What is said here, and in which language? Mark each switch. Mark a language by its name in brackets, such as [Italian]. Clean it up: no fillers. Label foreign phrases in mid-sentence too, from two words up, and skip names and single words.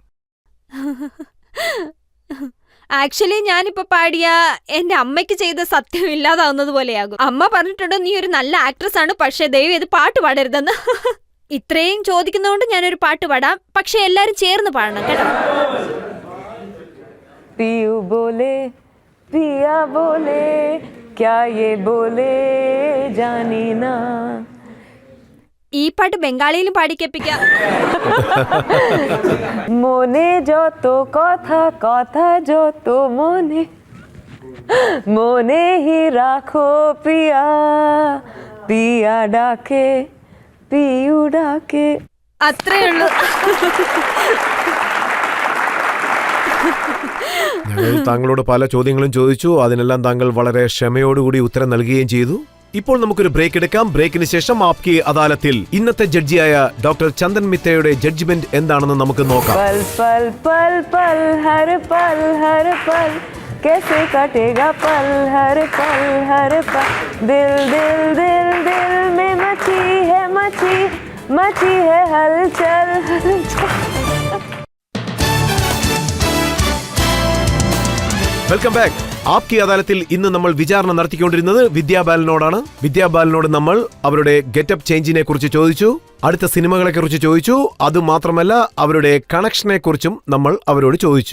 [Malayalam] ആക്ച്വലി ഞാനിപ്പോ പാടിയ എന്റെ അമ്മയ്ക്ക് ചെയ്ത സത്യം ഇല്ലാതാവുന്നത് പോലെയാകും. അമ്മ പറഞ്ഞിട്ടുണ്ട് നീ ഒരു നല്ല ആക്ട്രസ് ആണ്, പക്ഷേ ദയവ് ഇത് പാട്ട് പാടരുതെന്ന്. ഇത്രയും ചോദിക്കുന്നതുകൊണ്ട് ഞാനൊരു പാട്ട് പാടാം, പക്ഷെ എല്ലാരും ചേർന്ന് പാടണം കേട്ടോ. [Hindi] पियू बोले पिया बोले क्या ये बोले जानी ना. [Malayalam] ഈ പാട്ട് ബംഗാളിയിലും പാടിക്കേപ്പിക്കാം. [Bangla] মনে যত কথা কথা যত মনে মনে হি রাখো পিয়া পিয়া ডাকে পিয়ু ডাকে. [Malayalam] അത്രേ ഉള്ളൂ. ഞങ്ങൾ താങ്കളോട് പല ചോദ്യങ്ങളും ചോദിച്ചു. അതിനെല്ലാം താങ്കൾ വളരെ ക്ഷമയോടുകൂടി ഉത്തരം നൽകുകയും ചെയ്തു. ഇപ്പോൾ നമുക്കൊരു ബ്രേക്ക് എടുക്കാം. ബ്രേക്കിന് ശേഷം ആപ്കി അദാലത്തിൽ ഇന്നത്തെ ജഡ്ജിയായ ഡോക്ടർ ചന്ദൻ മിത്തയുടെ ജഡ്ജ്മെന്റ് എന്താണെന്ന് നമുക്ക് നോക്കാം. [Hindi] पल पल पल पल हर पल कैसे कटेगा पल हर पल दिल दिल दिल दिल में मची है हलचल. [English] welcome back. [Malayalam] ആപ്കി അദാലത്തിൽ ഇന്ന് നമ്മൾ വിചാരണ നടത്തിക്കൊണ്ടിരുന്നത് വിദ്യാബാലനോടാണ്. വിദ്യാബാലനോട് നമ്മൾ അവരുടെ ഗെറ്റപ്പ് ചേഞ്ചിനെ കുറിച്ച് ചോദിച്ചു, അടുത്ത സിനിമകളെ കുറിച്ച് ചോദിച്ചു, അതുമാത്രമല്ല അവരുടെ കണക്ഷനെ കുറിച്ചും നമ്മൾ അവരോട് ചോദിച്ചു.